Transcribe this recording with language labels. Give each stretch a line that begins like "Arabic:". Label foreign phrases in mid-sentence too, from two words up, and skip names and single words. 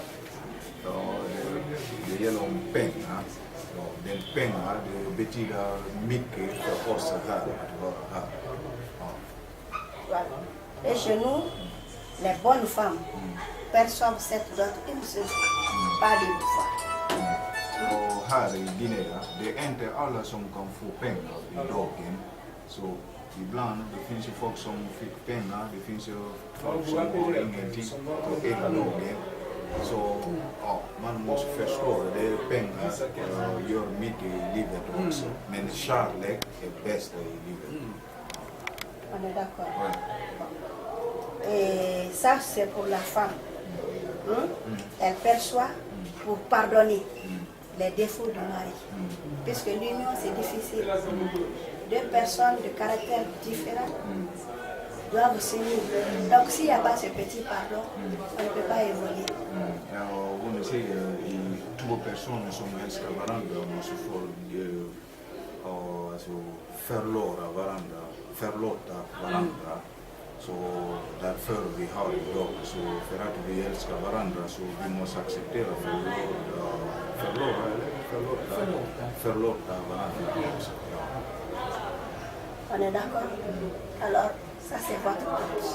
French: De yellow pen, den pen, de betiga mikke, de force Voilà. Et chez nous, les bonnes femmes perçoivent cette dot une seule fois, pas deux fois.
Swedish: Här i Guinea, det är inte alla som kan få pengar i dagen. Så ibland det finns ju folk som fick pengar, det finns ju folk som har ingenting på ena dagen. Så ja, man måste förstå det. Pengar gör mycket i livet också. Men kärlek är bäst i livet.
French: On est d'accord. Et ça, c'est pour la femme. Elle perçoit pour pardonner les défauts du mari. Puisque l'union, c'est difficile. Deux personnes de caractères différents doivent s'unir. Donc, s'il n'y a pas ce petit pardon, on ne peut pas évoluer.
Swedish: Hon säger i två personer som älskar varandra måste få förlåta varandra. Så därför vi har idag, så för att vi älskar varandra så vi måste acceptera förlåta varandra.
French: On est d'accord? Alors, ça c'est votre dot.